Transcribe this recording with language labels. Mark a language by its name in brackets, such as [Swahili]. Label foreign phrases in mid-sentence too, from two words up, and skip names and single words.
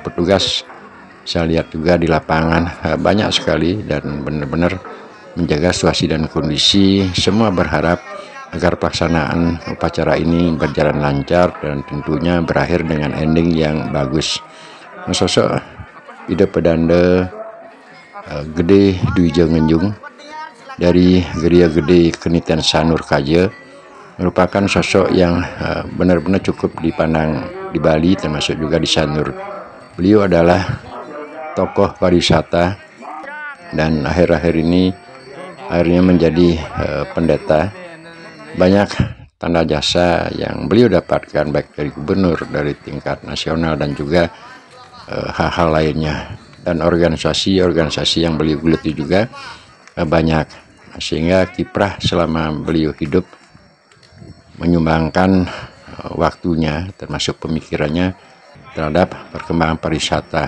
[Indonesian] Petugas saya lihat juga di lapangan banyak sekali dan benar-benar menjaga situasi dan kondisi. Semua berharap agar pelaksanaan upacara ini berjalan lancar dan tentunya berakhir dengan ending yang bagus. Sosok Ida Pedanda Gede Dwi Ngenjung dari Geria Gede Keniten Sanur Kaja merupakan sosok yang benar-benar cukup dipandang di Bali, termasuk juga di Sanur. Beliau adalah tokoh pariwisata dan akhir-akhir ini akhirnya menjadi pendeta. Banyak tanda jasa yang beliau dapatkan baik dari gubernur, dari tingkat nasional, dan juga hal-hal lainnya, dan organisasi yang beliau geluti juga banyak, sehingga kiprah selama beliau hidup menyumbangkan waktunya termasuk pemikirannya terhadap perkembangan pariwisata.